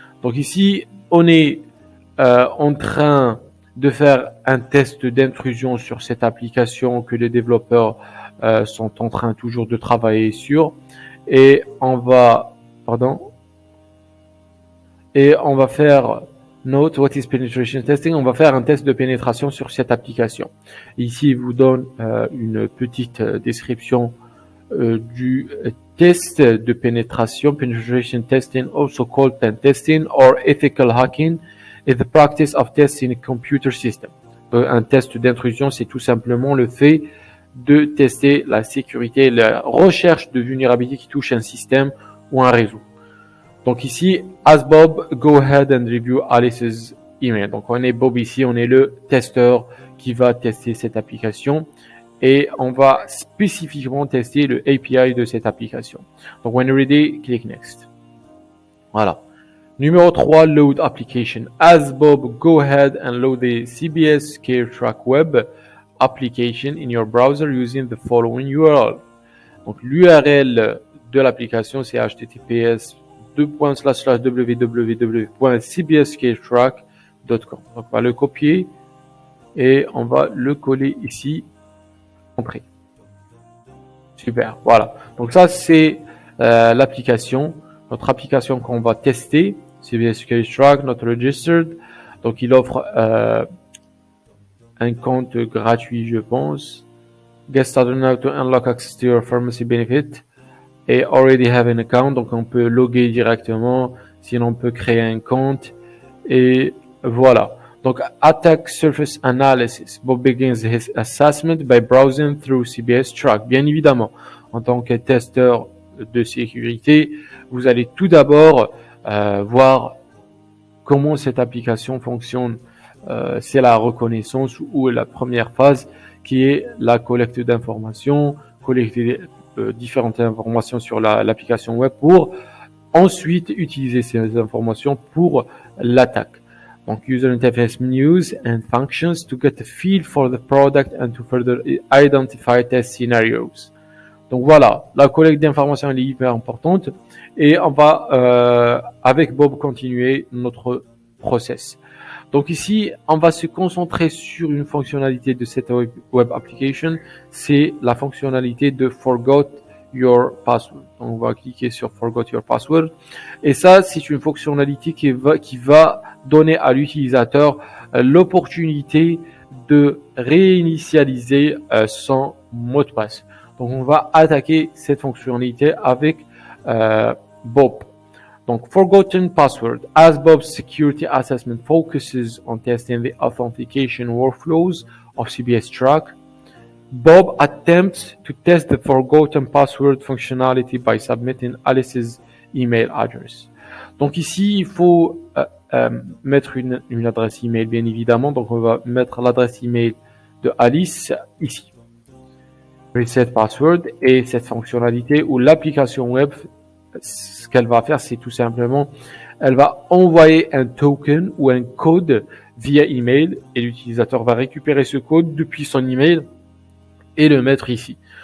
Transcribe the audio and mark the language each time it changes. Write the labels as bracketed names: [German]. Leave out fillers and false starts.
[French] Donc ici, on est en train de faire un test d'intrusion sur cette application que les développeurs sont en train toujours de travailler sur, et on va faire [English] note what is penetration testing. [French] On va faire un test de pénétration sur cette application. Ici, il vous donne une petite description du test de pénétration. [English] Penetration testing, also called pen testing or ethical hacking, is the practice of testing a computer system. [French] Un test d'intrusion, c'est tout simplement le fait de tester la sécurité, la recherche de vulnérabilité qui touche un système ou un réseau. Donc ici, [English] as Bob, go ahead and review Alice's email. [French] Donc on est Bob ici, on est le testeur qui va tester cette application et on va spécifiquement tester le API de cette application. [English] Donc when ready, click next. [French] Voilà. Numéro 3, [English] load application. As Bob, go ahead and load the CBS Caretrack web application in your browser using the following URL. [French] Donc l'URL de l'application, c'est https://www.cbscaretrack.com. Donc on va le copier et on va le coller ici. Compris. Super, voilà. Donc ça c'est l'application, notre application qu'on va tester. CBS Caretrack, [English] not registered. [French] Donc il offre un compte gratuit, je pense. [English] Get started now to unlock access to your pharmacy benefit. [French] Et [English] already have an account, [French] donc on peut loguer directement, sinon on peut créer un compte, et voilà. [English] Donc, attack surface analysis. Bob begins his assessment by browsing through CBS Track. [French] Bien évidemment, en tant que testeur de sécurité, vous allez tout d'abord voir comment cette application fonctionne. C'est la reconnaissance ou la première phase qui est la collecte d'informations, collecter différentes informations sur l'application web pour ensuite utiliser ces informations pour l'attaque. Donc, [English] user interface menus and functions to get a feel for the product and to further identify test scenarios. [French] Donc voilà, la collecte d'informations est hyper importante et on va avec Bob continuer notre process. Donc ici, on va se concentrer sur une fonctionnalité de cette web application, c'est la fonctionnalité de Forgot Your Password. On va cliquer sur Forgot Your Password et ça, c'est une fonctionnalité qui va donner à l'utilisateur l'opportunité de réinitialiser son mot de passe. Donc on va attaquer cette fonctionnalité avec Bob. Donc, Forgotten Password. [English] As Bob's security assessment focuses on testing the authentication workflows of CBS Track, Bob attempts to test the Forgotten Password functionality by submitting Alice's email address. [French] Donc ici, il faut mettre une adresse email, bien évidemment. Donc, on va mettre l'adresse email de Alice ici. Reset Password et cette fonctionnalité où l'application web, ce qu'elle va faire, c'est tout simplement, elle va envoyer un token ou un code via email et l'utilisateur va récupérer ce code depuis son email et le mettre ici.